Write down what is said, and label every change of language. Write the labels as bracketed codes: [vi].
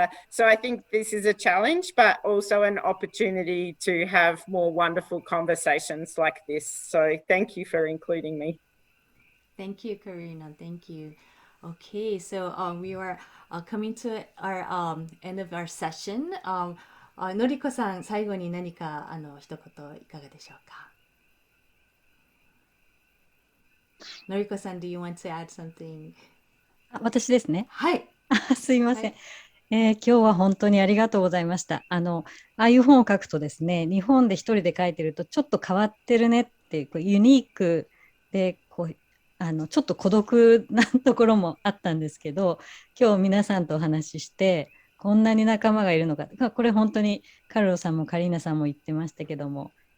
[en] So I think this is a challenge, but also an opportunity to have more wonderful conversations like this. So thank you for including me. Thank you, Karina. Thank you. Okay, so we are coming to our end of our session. [ja] のりこさん、最後に何か一言いかがでしょうか。 [en] のりこさん、do you want to add something? [ja] 私ですね。はい。すいません。今日は本当にありがとうございました。ああいう本を書くとですね、日本で一人で書いてるとちょっと変わってるねってユニークでちょっと孤独なところもあったんですけど、今日皆さんとお話ししてこんなに仲間がいるのか、これ本当にカルロさんもカリーナさんも言ってましたけども、